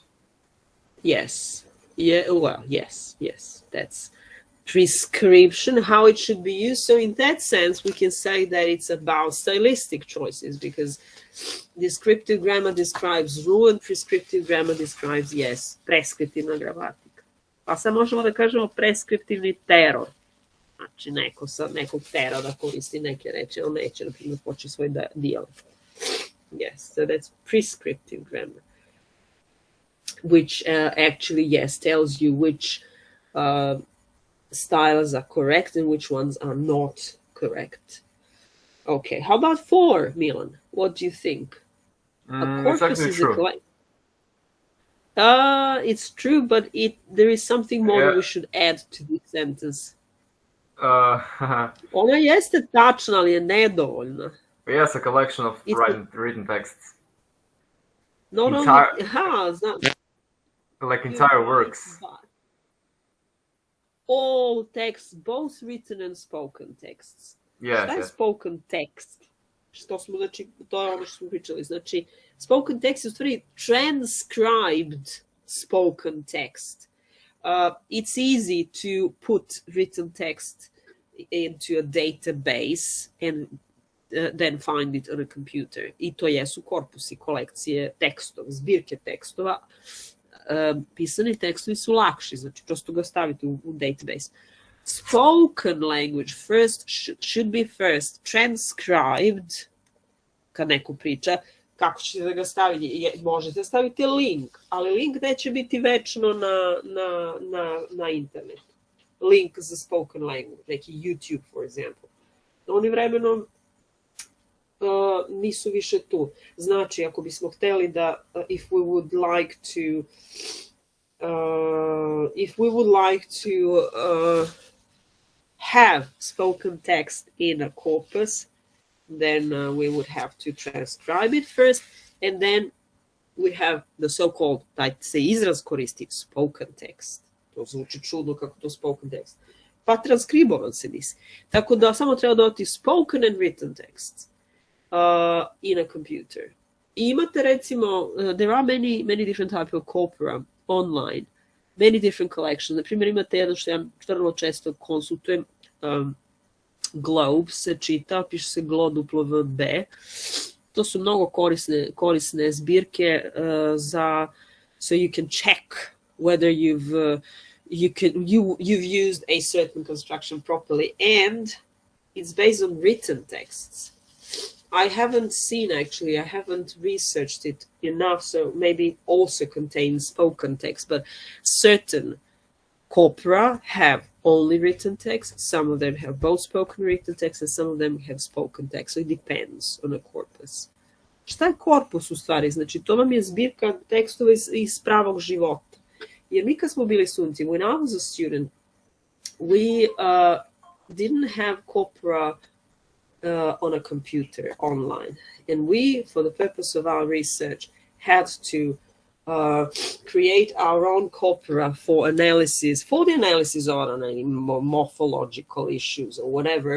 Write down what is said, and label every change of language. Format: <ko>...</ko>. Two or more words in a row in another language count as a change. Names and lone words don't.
<en>Yes. Yeah, well, yes, that's prescription, how it should be used. So in that sense, we can say that it's about stylistic choices, because descriptive grammar describes rule and prescriptive grammar describes, yes,</en> <sr>preskriptivna gramatika. Pa sad možemo da kažemo preskriptivni teror. Znači, neko sad nekog tera da koristi neke reči, on neće, na primjer, poći svoj dijalekt.</sr> <en>Yes, so that's prescriptive grammar, which actually, yes, tells you which styles are correct and which ones are not correct. Okay, how about 4, Milan? What do you think? A corpus is true. It's true, but there is something more that we should add to this sentence.</en> <sr>Ona jeste tačna, ali je nedovoljna.</sr> <en>Yes, a collection of written texts. Not only, like entire works. All texts, both written and spoken texts. Yes,</en> <sr>Šta je</sr> <en>spoken text?</en> <sr>To je ono što smo pričali. Znači,</sr> <en>spoken text</en> <sr>je u stvari</sr> <en>transcribed spoken text. It's easy to put written text into a database and then find it on a computer.</en> <sr>I to jesu korpusi, kolekcije tekstova, zbirke tekstova. Pisani tekstovi su lakši, znači prosto ga stavite u database.</sr> <en>Spoken language should be first transcribed.</en> <sr>Kad neko priča, kako ćete da ga staviti? Možete staviti link, ali link neće biti večno na internetu. Link za</sr> <en>spoken language,</en> <sr>neki YouTube,</sr> <en>for example.</en> <sr>Oni vremenom nisu više tu. Znači, ako bismo hteli da</sr> <en>if we would like to have spoken text in a corpus, then we would have to transcribe it first, and then we have the so-called,</en> <sr>taj se izraz koristi,</sr> <en>spoken text.</en> <sr>To zvuči čudno kako to</sr> <en>spoken text.</en> <sr>Pa transkribovan se nisi. Tako da samo treba dodati</sr> <en>spoken and written text in a computer.</en> <sr>I imate recimo,</sr> <en>there are many different types of corpora online, many different collections.</en> <sr>Na primjer, imate jedno što ja vrlo često konsultujem, Globe se čita, piše se GLOWB. To su mnogo korisne zbirke</sr> <en>so you can check whether you've used a certain construction properly, and it's based on written texts. I haven't researched it enough, so maybe it also contains spoken text, but certain corpora have only written text. Some of them have both spoken and written text, and some of them have spoken text. So it depends on a corpus.</en> <sr>Šta je korpus u stvari? Znači, to vam je zbirka tekstova iz pravog života. Jer mi kad smo bili studenti,</sr> <en>when I was a student, we didn't have corpora on a computer online. And we, for the purpose of our research, had to create our own corpora for the analysis on any morphological issues or whatever.</en>